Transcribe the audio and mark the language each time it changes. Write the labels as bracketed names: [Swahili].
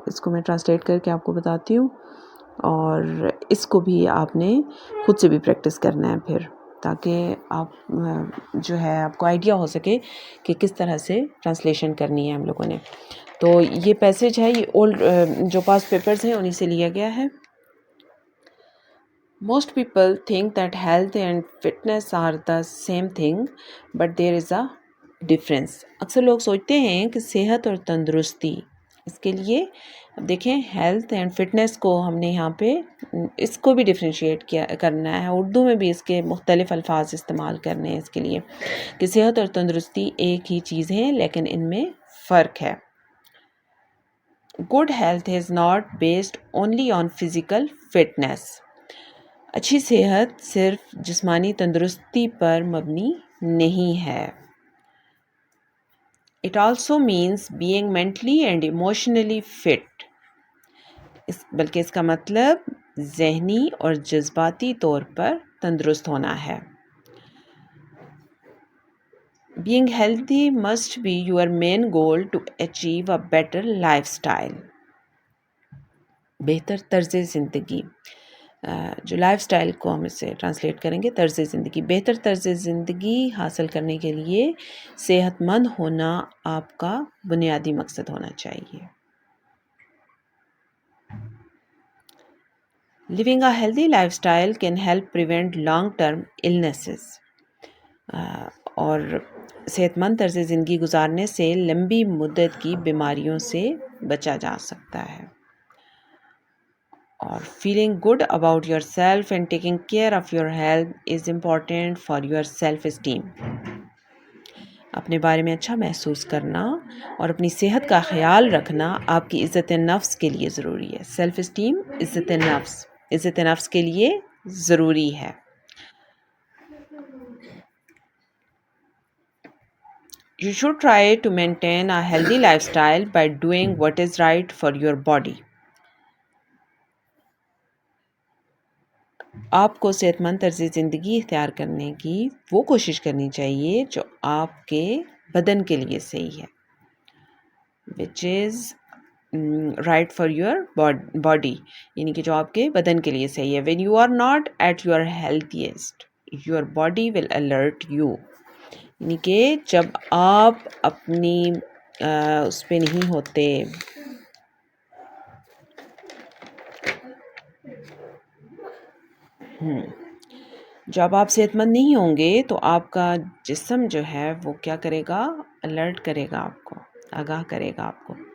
[Urdu] اس کو میں ٹرانسلیٹ کر کے آپ کو بتاتی ہوں اور اس کو بھی آپ نے خود سے بھی پریکٹس کرنا ہے پھر، تاکہ آپ جو ہے آپ کو آئیڈیا ہو سکے کہ کس طرح سے ٹرانسلیشن کرنی ہے ہم لوگوں نے. تو یہ پیسج ہے، یہ اولڈ جو پاس پیپرز ہیں انہی سے لیا گیا ہے. [English] Most people think that health and fitness are the same thing, but there is a difference. [Urdu] اکثر لوگ سوچتے ہیں کہ صحت اور تندرستی، اس کے لیے اب دیکھیں ہیلتھ اینڈ فٹنس کو ہم نے یہاں پہ اس کو بھی ڈفرینشیٹ کرنا ہے. اردو میں بھی اس کے مختلف الفاظ استعمال کرنے ہیں اس کے لیے کہ صحت اور تندرستی ایک ہی چیز ہیں لیکن ان میں فرق ہے. [English] Good health is not based only on physical fitness. [Urdu] اچھی صحت صرف جسمانی تندرستی پر مبنی نہیں ہے. [English] It also means being mentally and emotionally fit. [Urdu] بلکہ اس کا مطلب ذہنی اور جذباتی طور پر تندرست ہونا ہے. [English] Being healthy must be your main goal to achieve a better lifestyle. [Urdu] بہتر طرز زندگی، جو لائف سٹائل کو ہم اسے ٹرانسلیٹ کریں گے طرز زندگی. بہتر طرز زندگی حاصل کرنے کے لیے صحت مند ہونا آپ کا بنیادی مقصد ہونا چاہیے. [English] Living a healthy lifestyle can help prevent long-term illnesses. [Urdu] اور صحت مند طرز زندگی گزارنے سے لمبی مدت کی بیماریوں سے بچا جا سکتا ہے. [English] اور feeling good about yourself and taking care of your health is important for your self-esteem. [Urdu] اپنے بارے میں اچھا محسوس کرنا اور اپنی صحت کا خیال رکھنا آپ کی عزت نفس کے لیے ضروری ہے. سیلف اسٹیم عزت نفس کے لیے ضروری ہے. [English] You should try to maintain a healthy lifestyle by doing what is right for your body. [Urdu] آپ کو صحت مند طرز زندگی اختیار کرنے کی وہ کوشش کرنی چاہیے جو آپ کے بدن کے لیے صحیح ہے. [English] which is right for your body، [Urdu] یعنی کہ جو آپ کے بدن کے لیے صحیح ہے. [English] when you are not at your healthiest your body will alert you. [Urdu] یعنی کہ جب آپ اپنی اس پہ نہیں ہوتے، جب آپ صحت مند نہیں ہوں گے تو آپ کا جسم جو ہے وہ کیا کرے گا؟ الرٹ کرے گا، آپ کو آگاہ کرے گا آپ کو.